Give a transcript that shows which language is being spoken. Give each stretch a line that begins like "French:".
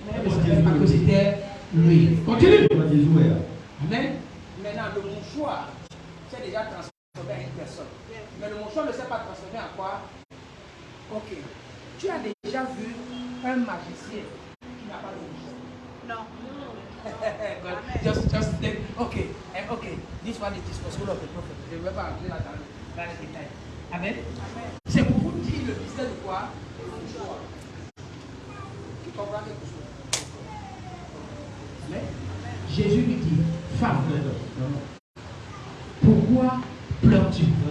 French: Elle ne savait pas que c'était lui. Continue. Amen. Maintenant, le mouchoir s'est déjà transformé à une personne. Mais le mouchoir ne s'est pas transformé en quoi? Ok. Tu as déjà vu un magicien qui n'a pas de mouchoir? Non.
English: just think, okay, this one is the school of the prophet.
French: Je ne vais pas entrer là dans les détails. Amen. C'est pour vous dire le mystère de quoi? Le mouchoir. Tu comprends quelque chose? Amen. Jésus lui dit, femme, pourquoi pleures-tu?